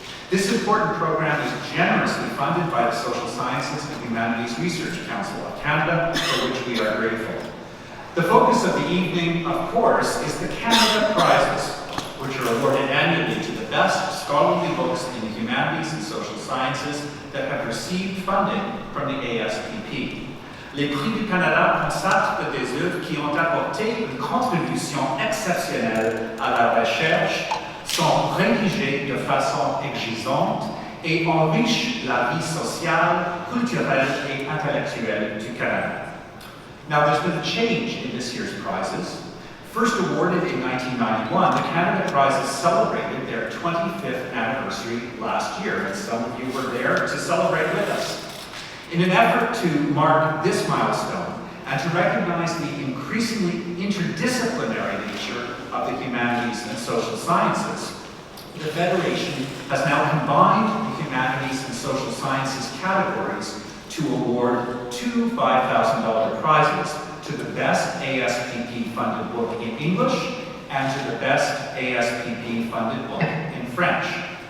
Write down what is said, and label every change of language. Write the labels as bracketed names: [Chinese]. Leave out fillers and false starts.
[English] This important program is generously funded by the Social Sciences and Humanities Research Council of Canada, for which we are grateful. The focus of the evening, of course, is the Canada Prizes, which are awarded annually to the best scholarly books in the humanities and social sciences that have received funding from the ASPP. [French] Les Prix du Canada consacrent des œuvres qui ont apporté une contribution exceptionnelle à la recherche, sont rédigées de façon exigeante et enrichissent la vie sociale, culturelle et intellectuelle du Canada. [English] Now, there's been a change in this year's prizes. First awarded in 1991, the Canada Prizes celebrated their 25th anniversary last year, and some of you were there to celebrate with us. In an effort to mark this milestone and to recognize the increasingly interdisciplinary nature of the humanities and social sciences, the Federation has now combined the humanities and social sciences categories to award two $5,000 prizes to the best ASPP-funded book in English and to the best ASPP-funded book in French.